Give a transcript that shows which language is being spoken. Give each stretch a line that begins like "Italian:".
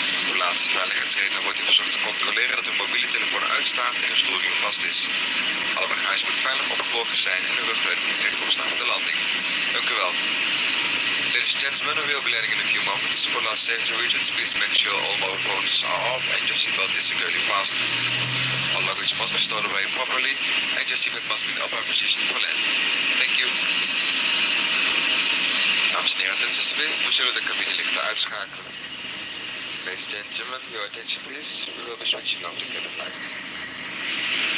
Dutch: Uw laatste veiligheidsredenen wordt u verzocht te controleren dat uw mobiele telefoon uitstaat en uw stoelriem vast is. Alle bagage moet veilig opgeborgen zijn en uw rugleun moet rechtop staan op de landing. Dank u wel.
English: Ladies and gentlemen, we will be landing in a few moments. For last safety reasons, please make sure all mobile phones are off and your seatbelt is securely fastened. All luggage must be stored away properly and your seatbelt must be in upright position for landing. Thank you.
Dutch: Dames en heren, attentie alsjeblieft. We zullen de cabinelichten uitschakelen.
English: Ladies and gentlemen, your attention please. We will be switching off the cabin lights.